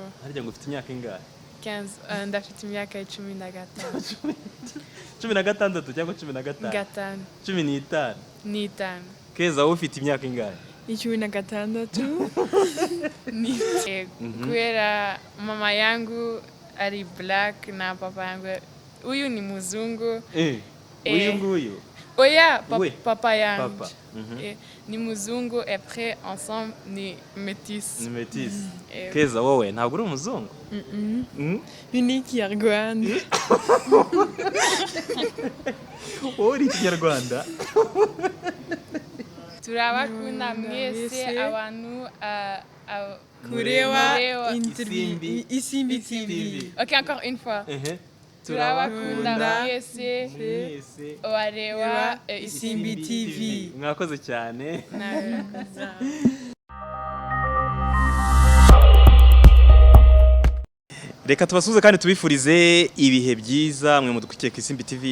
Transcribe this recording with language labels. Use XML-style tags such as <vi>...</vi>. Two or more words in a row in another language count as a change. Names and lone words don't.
<rw>Harya ngo ufite imyaka ingahe? 15 ndafite imyaka 15. 16 cyangwa 15? Gatanu. 15. N'itanu. Keza wowe ufite imyaka ingahe? 16.</rw> <sw>Kubera mama yangu ari black na papa yangu huyu ni mzungu.</sw> <rw>Uyu nguyu? Oya, Oui.</rw> <sw>papa yangu.</sw> <rw>Papa.</rw> <sw>Ni mzungu</sw> <fr>et après ensemble</fr> <sw>ni métis.</sw> <rw>Ni métis. Keza wowe ntabwo uri umuzungu? Unique Rwanda. Wowe uri Ikinyarwanda? Turabakunda mwese abantu kureba Isimbi TV.</rw> <fr>OK, encore une fois.</fr> <rw>Turabakunda mwese bareba Isimbi TV. Mwakoze cyane. Reka tubasuze kandi tubifurize ibihe byiza mwe mudukurikiye ku Isimbi TV.</rw>